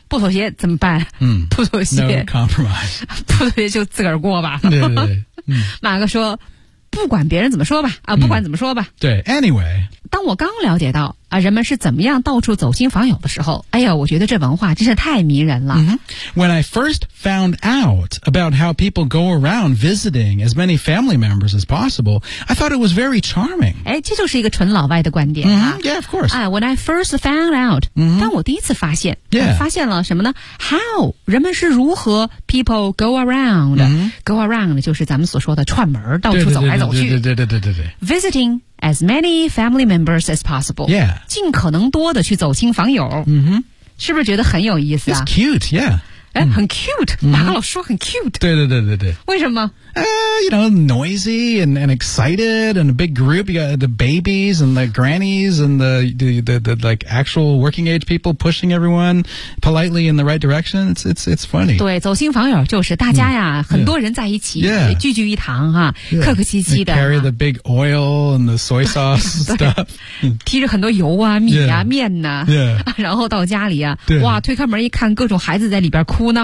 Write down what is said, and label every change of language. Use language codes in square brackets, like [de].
[zh] 不妥协怎么办？嗯，不妥协 [en] ，no compromise， [zh] 不妥协就自个儿过吧。对对对，嗯、马哥说。不管别人怎么说吧啊，不管怎么说吧、嗯、对 [en] anyway [zh] 当我刚了解到啊，人们是怎么样到处走亲访友的时候哎呀我觉得这文化真是太迷人了、 mm-hmm. [en] When I first found out about how people go around visiting as many family members as possible I thought it was very charming [zh] 哎，这就是一个纯老外的观点、 [en] mm-hmm. Yeah of course、啊、 When I first found out、 mm-hmm. [zh] 当我第一次发现、 [en] yeah. [zh] 发现了什么呢 [en] How [zh] 人们是如何 [en] people go around、 mm-hmm. Go around [zh] 就是咱们所说的串门到处走来走对对对对对对对对对对 [en] Visiting as many family members as possible. Yeah. [zh] 尽可能多的去走亲访友。嗯哼。是不是觉得很有意思啊 [en] It's cute, yeah. [zh] 哎、嗯、很 cute. 马老说很 cute. 对对对对对。为什么 [en] You know, noisy and excited and a big group. You got the babies and the grannies and the like actual working age people pushing everyone politely in the right direction. It's funny. [zh] 对，走亲访友就是大家呀，很多人在一起，聚聚一堂哈，客客气气的。 [en] Carry the big oil and the soy sauce stuff. [zh] 提着很多油啊、米啊、面呐。 [en] Yeah. [zh] 然后到家里啊，哇，推开门一看，各种孩子在里边哭闹啊。